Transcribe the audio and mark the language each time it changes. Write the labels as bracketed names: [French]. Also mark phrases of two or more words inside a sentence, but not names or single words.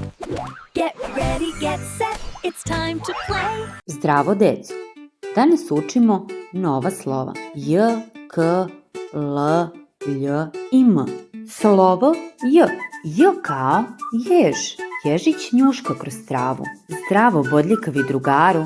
[English] Get ready, get set, it's time to play. [Serbian] Zdravo deco! Danas učimo nova slova J, K, L, Lj i M. Slovo J. J kao jež. Ježić njuška kroz travu. Zdravo bodljikavi drugaru.